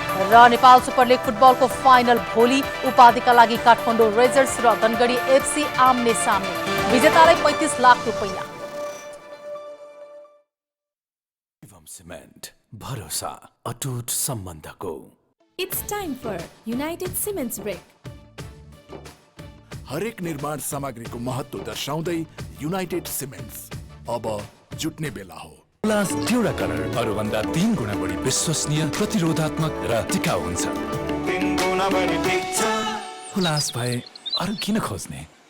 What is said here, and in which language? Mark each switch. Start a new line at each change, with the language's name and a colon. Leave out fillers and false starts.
Nepali: र Nepal super league फुटबलको final भोलि, उपाधिका लागि काठमाडौँ रेजर्स र धनगढी एफसी आम्ने सामने, विजेतालाई 35 लाख रुपैयाँ। शिवम सिमेन्ट, भरोसा अटुट सम्बन्धको।
English: It's time for United Cements Brick.
Nepali: हरेक निर्माण सामग्रीको महत्व दर्शाउँदै युनाइटेड सिमेन्ट्स अब जुट्ने बेला हो। हुलास ड्युरा कलर अरूभन्दा 3 गुणा बढी विश्वसनीय, प्रतिरोधात्मक र टिकाउ हुन्छ। हुलास भए अरू किन खोज्ने?